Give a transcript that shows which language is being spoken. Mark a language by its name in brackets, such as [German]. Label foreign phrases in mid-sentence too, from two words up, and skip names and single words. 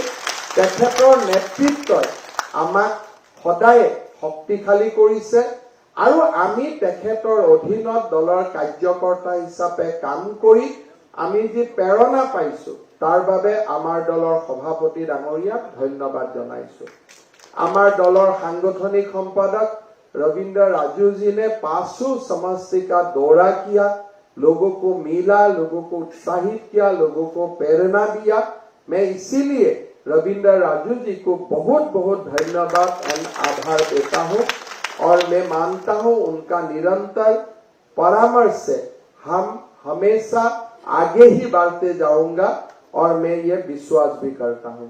[Assamese] তেখেতৰ নেতৃত্বই আমাক সদায় শক্তিশালী কৰিছে, আৰু আমি তেখেতৰ অধীনত দলৰ কাৰ্যকৰ্তা হিচাপে কাম কৰি আমি যি প্ৰেৰণা পাইছো তাৰ বাবে আমাৰ দলৰ সভাপতি ডাঙৰীয়াক ধন্যবাদ জনাইছো। আমাৰ দলৰ সাংগঠনিক সম্পাদক [Hindi] रविंद्र राजू जी ने 500 समष्टि का दौरा किया, लोगों को मिला, लोगों को उत्साहित किया, लोगों को प्रेरणा दिया। मैं इसीलिए रविंद्र राजू जी को बहुत बहुत धन्यवाद और आभार देता हूं, और मैं मानता हूं उनका निरंतर परामर्श से हम हमेशा आगे ही बढ़ते जाऊंगा, और मैं ये विश्वास भी करता हूं।